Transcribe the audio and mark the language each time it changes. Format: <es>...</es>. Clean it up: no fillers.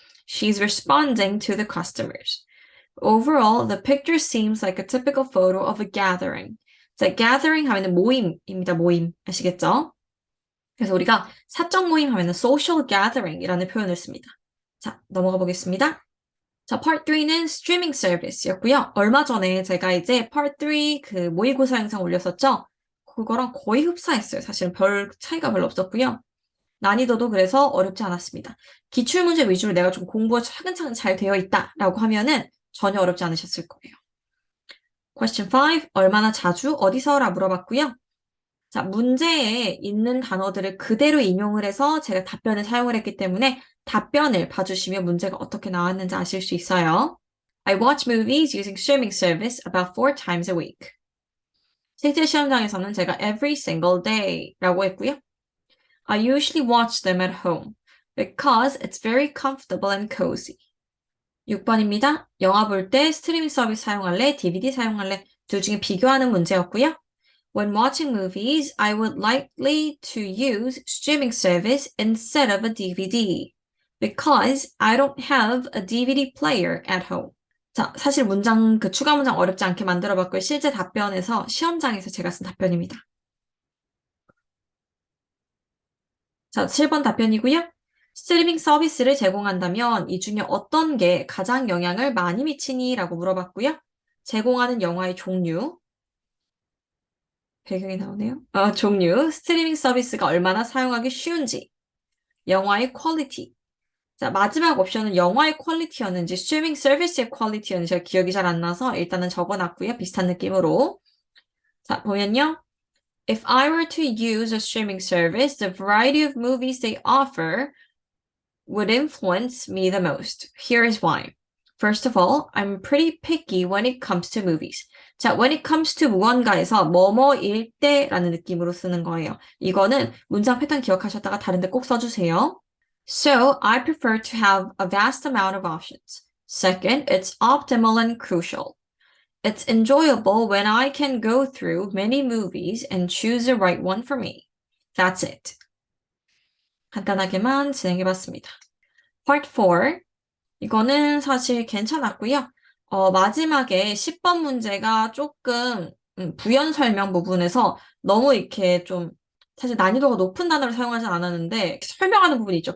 <en>She's responding to the customers. Overall, the picture seems like a typical photo of a gathering.</en> <ko>자, gathering 하면은 모임입니다. 모임. 아시겠죠? 그래서 우리가 사적 모임 하면은</ko> <en>social gathering</en> <ko>이라는 표현을 씁니다. 자, 넘어가 보겠습니다. 자, part 3는 streaming service였고요. 얼마 전에 제가 이제 part 3 그 모의고사 영상 올렸었죠? 그거랑 거의 흡사했어요. 사실은 별 차이가 별로 없었고요. 난이도도 그래서 어렵지 않았습니다. 기출문제 위주로 내가 좀 공부가 차근차근 잘 되어 있다라고 하면은 전혀 어렵지 않으셨을 거예요.</ko> <en>Question 5.</en> <ko>얼마나 자주 어디서라 물어봤고요. 자, 문제에 있는 단어들을 그대로 인용을 해서 제가 답변을 사용을 했기 때문에 답변을 봐주시면 문제가 어떻게 나왔는지 아실 수 있어요.</ko> <en>I watch movies using streaming service about 4 times a week.</en> <ko>실제 시험장에서는 제가</ko> <en>every single day</en> <ko>라고 했고요.</ko> <en>I usually watch them at home because it's very comfortable and cozy.</en> <ko>6번입니다. 영화 볼 때 스트리밍 서비스 사용할래? DVD 사용할래? 둘 중에 비교하는 문제였고요.</ko> <en>When watching movies, I would likely to use streaming service instead of a DVD because I don't have a DVD player at home.</en> <ko>자, 사실 문장, 그 추가 문장 어렵지 않게 만들어 봤고요. 실제 답변에서, 시험장에서 제가 쓴 답변입니다. 자, 7번 답변이고요. 스트리밍 서비스를 제공한다면 이 중에 어떤 게 가장 영향을 많이 미치니? 라고 물어봤고요. 제공하는 영화의 종류, 배경이 나오네요. 종류, 스트리밍 서비스가 얼마나 사용하기 쉬운지, 영화의 퀄리티. 자, 마지막 옵션은 영화의 퀄리티였는지 스트리밍 서비스의 퀄리티였는지 제가 기억이 잘 안 나서 일단은 적어놨고요. 비슷한 느낌으로. 자, 보면요.</ko> <en>If I were to use a streaming service, the variety of movies they offer would influence me the most. Here is why. First of all, I'm pretty picky when it comes to movies.</en> <ko>자,</ko> <en>when it comes to</en> <ko>무언가에서 뭐뭐일 때라는 느낌으로 쓰는 거예요. 이거는 문장 패턴 기억하셨다가 다른데 꼭 써주세요.</ko> <en>So, I prefer to have a vast amount of options. Second, it's optimal and crucial. It's enjoyable when I can go through many movies and choose the right one for me. That's it.</en> <ko>간단하게만 진행해봤습니다.</ko> <en>Part 4.</en> <ko>이거는 사실 괜찮았고요. 마지막에 10번 문제가 조금 부연 설명 부분에서 너무 이렇게 좀 사실 난이도가 높은 단어를 사용하지 않았는데 설명하는 부분이 있죠.</ko>